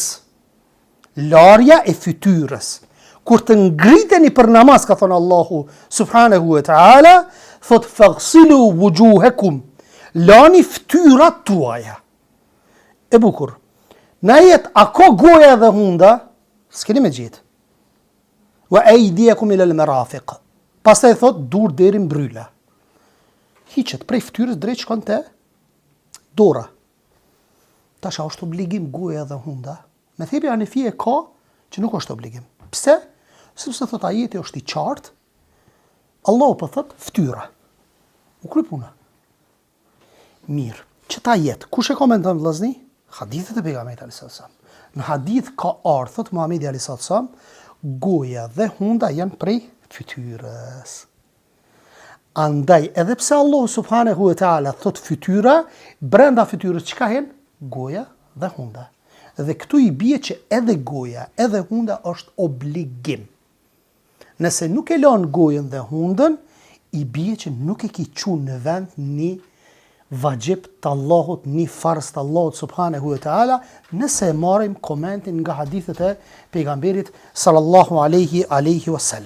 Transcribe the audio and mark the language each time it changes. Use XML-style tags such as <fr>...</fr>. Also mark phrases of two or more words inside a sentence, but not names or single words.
<sq>Larja e fytyrës. Kur të ngriteni për namaz, ka thonë Allahu</sq> <ar>سبحانه وتعالى,</ar> <sq>thot</sq> <ar>فاغسلوا وجوهكم,</ar> <sq>lani fytyrat tuaja. E bukur. Na jet, a ka goja dhe hunda? S'keni me gjetë.</sq> <ar>وأيديكم إلى المرافق.</ar> <sq>Pastaj thot dur deri mbryla. Hiqet prej fytyrës drejt shkon te dora. Tash është obligim goja dhe hunda. Me thebi Hanefia ka që nuk është obligim. Pse? Sepse thot ajeti është I qartë. Allahu po thot fytyra. U kry puna. Mirë. Çta jetë? Kush e komenton vllazni? Hadithet e pejgamberit</sq> <ar>عليه السلام.</ar> <sq>Në hadith ka ardhur thot Muhamedi</sq> <ar>عليه السلام,</ar> <sq>goja dhe hunda janë prej fytyrës. Andaj, edhe pse Allah</sq> <ar>سبحانه وتعالى</ar> <sq>thot fytyra, brenda fytyrës çka hen? Goja dhe hunda. Dhe këtu I bie që edhe goja, edhe hunda është obligim. Nëse nuk e lën gojën dhe hundën, I bie që nuk e ki çunë në vend një vajib të Allahut, një farz të Allahut</sq> <ar>سبحانه وتعالى,</ar> <sq>nëse marrim komentin nga hadithet e pejgamberit</sq> <ar>صلى الله عليه وسلم.</ar>